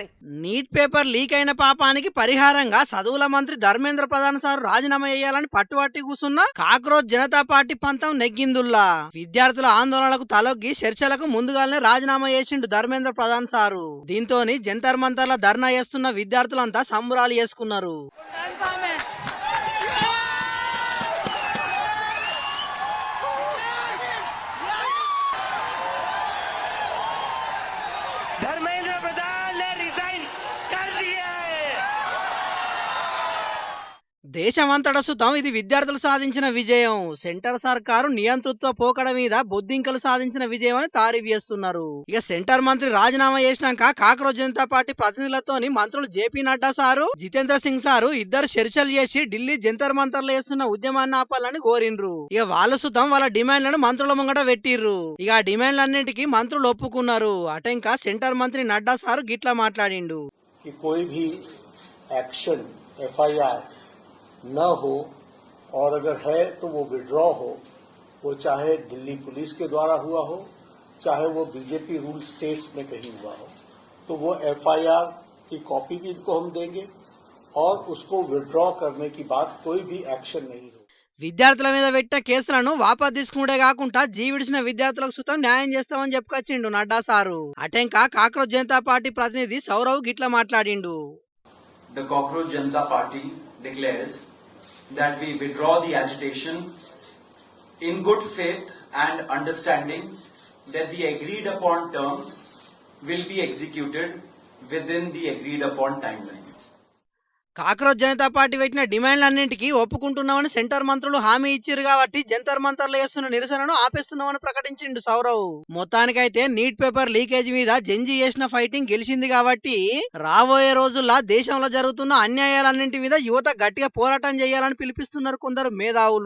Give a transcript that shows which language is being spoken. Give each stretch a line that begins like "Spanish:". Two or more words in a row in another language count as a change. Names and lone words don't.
Telugu: నీట్
English: paper leak
Telugu: అయిన పాపానికి పరిహారంగా చదువుల మంత్రి ధర్మేంద్ర ప్రధాన్ సార్ రాజీనామా చేయాలని పట్టుబట్టి కూర్చున్న కాక్రోచ్ జనతా పార్టీ పంతం నెగ్గిందుల్లా. విద్యార్థుల ఆందోళనలకు తలొగ్గి చర్చలకు ముందుగానే రాజీనామా చేసిండు ధర్మేంద్ర ప్రధాన్ సారు. దీంతోని జంతర్ మంతర్ల ధర్నా చేస్తున్న విద్యార్థులంతా సంబరాలు చేసుకున్నారు.
Hindi: धर्मेंद्र प्रधान ने रिजाइन कर दिया है।
Telugu: దేశమంతట సుతం ఇది విద్యార్థులు సాధించిన విజయం. సెంటర్ సర్కారు నియంతృత్వ పోకడ మీద బొద్దింకలు సాధించిన విజయం అని తారీఫ్ చేస్తున్నారు. ఇక సెంటర్ మంత్రి రాజీనామా చేసినాక కాక్రోచ్ జనతా పార్టీ ప్రతినిధులతోని మంత్రులు జేపీ నడ్డా సారు, జితేంద్ర సింగ్ సారు ఇద్దరు చర్చలు చేసి ఢిల్లీ జంతర్ మంతర్లు చేస్తున్న ఉద్యమాన్ని ఆపాలని కోరిండ్రు. ఇక వాళ్ళు సుతం వాళ్ళ డిమాండ్లను మంత్రుల ముంగట పెట్టిర్రు. ఇక ఆ డిమాండ్లన్నింటికి మంత్రులు ఒప్పుకున్నారు. అటెంకా సెంటర్ మంత్రి నడ్డా సారు గిట్లా మాట్లాడిండు.
Hindi: कोई भी
English: action FIR
Hindi: न हो और अगर है तो वो विड्रॉ हो, वो चाहे दिल्ली पुलिस के द्वारा हुआ हो, चाहे वो
English: BJP rule states
Hindi: में कहीं हुआ हो, तो वो एफआईआर की कॉपी भी इनको हम देंगे और उसको विड्रॉ करने की बात कोई भी एक्शन नहीं हो.
Telugu: విద్యార్థుల మీద పెట్టిన కేసులను వాపసు తీసుకునే కాకుండా జీవిడిచిన విద్యార్థులకు సుతం న్యాయం చేస్తామని చెప్పుకొచ్చిండు నడ్డా సారు. అటెంకా కాక్రోచ్ జనతా పార్టీ ప్రతినిధి సౌరవ్ గిట్లా మాట్లాడిండు.
English: The Cockroach Janata Party declares that we withdraw the agitation in good faith and understanding that the agreed upon terms will be executed within the agreed upon timelines.
Telugu: కాక్రోచ్ జనతా పార్టీ పెట్టిన డిమాండ్లన్నింటికి ఒప్పుకుంటున్నామని సెంటర్ మంత్రులు హామీ ఇచ్చారు కాబట్టి జంతర్ మంతర్లు చేస్తున్న నిరసనను ఆపేస్తున్నామని ప్రకటించిండు సౌరవ్. మొత్తానికైతే నీట్
English: paper leakage
Telugu: మీద జంజీ చేసిన ఫైటింగ్ గెలిచింది కాబట్టి రాబోయే రోజుల్లో దేశంలో జరుగుతున్న అన్యాయాలన్నింటి మీద యువత గట్టిగా పోరాటం చేయాలని పిలిపిస్తున్నారు కొందరు మేధావులు.